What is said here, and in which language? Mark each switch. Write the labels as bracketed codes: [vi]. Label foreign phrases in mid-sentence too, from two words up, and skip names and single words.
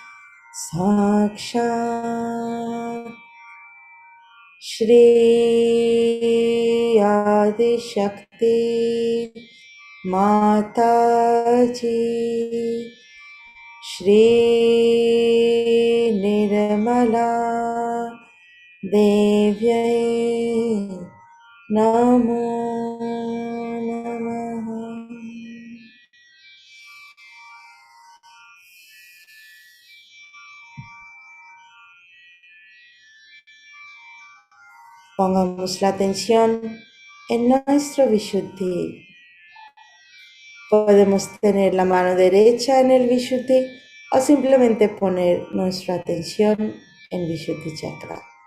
[sa] साक्षात् श्री आदि शक्ति माताजी श्री निर्मला देव्यै नमो नमः. [es] Pongamos la atención en nuestro Vishuddhi. Podemos tener la mano derecha en el Vishuddhi o simplemente poner nuestra atención en Vishuddhi Chakra.